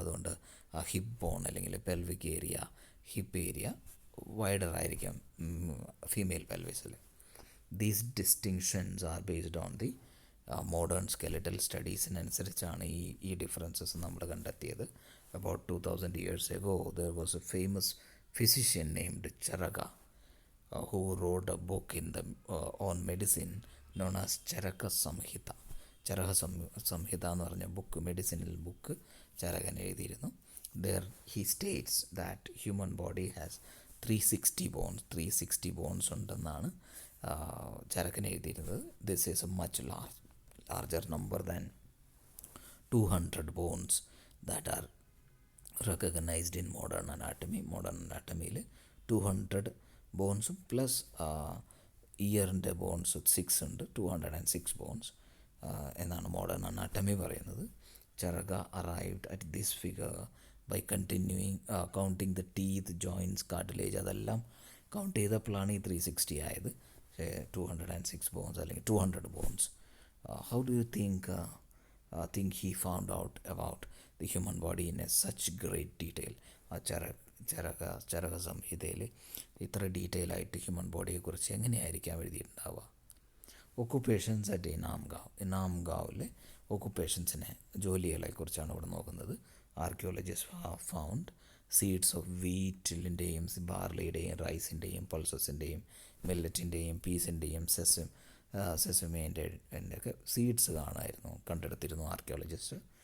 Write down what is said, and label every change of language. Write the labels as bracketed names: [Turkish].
[Malayalam] അതുകൊണ്ട് ആ hip bone അല്ലെങ്കിൽ pelvic area, hip area wider ആയിരിക്കാം female പെൽവിസിൽ. [English] these distinctions are based on the modern skeletal [Malayalam] സ്റ്റഡീസിനനുസരിച്ചാണ് ഈ differences നമ്മൾ കണ്ടെത്തിയത്. [English] About 2000 years ago there was a famous physician named Charaka who wrote a book on medicine known as Charaka Samhita. [Malayalam] Charaka സംഹിത എന്ന് പറഞ്ഞ book, medicinal book Charaka എഴുതിയിരുന്നു. [English] there he states that human body has 360 bones [Malayalam] ഉണ്ടെന്നാണ് ചരകൻ എഴുതിയിരുന്നത്. [English] This is a much larger number than 200 bones that are recognized in modern anatomy. [Malayalam] Modern അനാട്ടമിയിൽ 200 ബോൺസും plus ഇയറിൻ്റെ bones 6 ഉണ്ട്. 206 bones എന്നാണ് modern anatomy പറയുന്നത്. [English] Charaka arrived at this figure by counting the teeth, joints, cartilage [Malayalam] അതെല്ലാം count ചെയ്തപ്പോഴാണ് ഈ 360 ആയത്. 206 bones അല്ലെങ്കിൽ 200 bones. [English] How do you think he found out about the human body in such great detail? [Malayalam] ആ ചരക സംഹിതയിൽ ഇത്ര detail ആയിട്ട് human ബോഡിയെക്കുറിച്ച് എങ്ങനെയായിരിക്കാം എഴുതിയിട്ടുണ്ടാവുക? Occupations at ഇനാംഗാവിലെ ഒക്കുപ്പേഷൻസിനെ, ജോലികളെക്കുറിച്ചാണ് ഇവിടെ നോക്കുന്നത്. [English] archaeologist found seeds of [Malayalam] വീറ്റിൻ്റെയും ബാർലിയുടെയും റൈസിൻ്റെയും പൾസസിൻ്റെയും മില്ലറ്റിൻ്റെയും പീസിൻ്റെയും സെസമേൻ്റെ ഒക്കെ സീഡ്സ് കണ്ടെടുത്തിരുന്നു ആർക്കിയോളജിസ്റ്റ്.